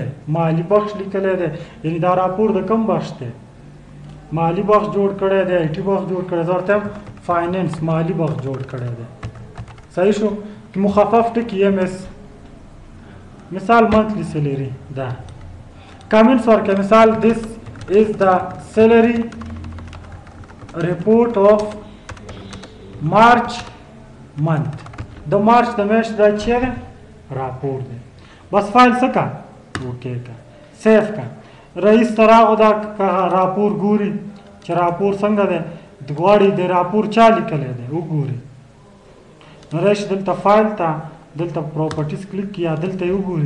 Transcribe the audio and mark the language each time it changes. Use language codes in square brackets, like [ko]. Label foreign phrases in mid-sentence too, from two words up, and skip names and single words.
[ps] مالی بخش لیکلی دی، یعنی دا راپور د کوم بخش دی؟ مالی بخش جوړ کړی دی، آی ټي بخش جوړ کړی. زه ورته یم فایننس، مالی بخش جوړ کړی دی. صحیح شو؟ مخفف ټکي MS. مثال [en] monthly salary [ps] ده. کامنټس ورکړه. مثال [en] this is the salary report of March month. [ps] د مارچ د میاشتې دا چې دی راپور دی. بس فایل څه کا؟ اوکې کا، سیف کا. رئیس ته راغو دا راپور ګوري چې راپور څنګه دی، غواړي د راپور چا لیکلی دی وګوري. نو راشي دلته فایل ته، دلته پراپرټیز کلیک کړي، یا دلته یې وګوري.